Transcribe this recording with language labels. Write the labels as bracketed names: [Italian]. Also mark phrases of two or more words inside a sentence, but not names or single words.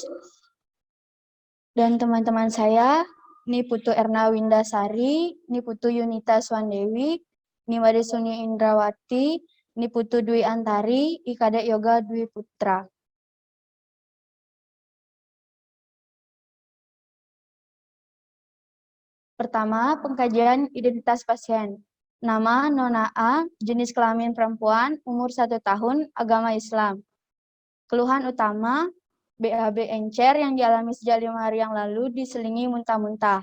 [Indonesian] Dan teman-teman saya, Niputu Erna Windasari, Niputu Yunita Swandewi, Nimade Suni Indrawati, Niputu Dwi Antari, Ikadek Yoga Dwi Putra. Pertama, pengkajian identitas pasien. Nama Nona A, jenis kelamin perempuan, umur 1 tahun, agama Islam. Keluhan utama, BAB encer yang dialami sejak 5 hari yang lalu diselingi muntah-muntah.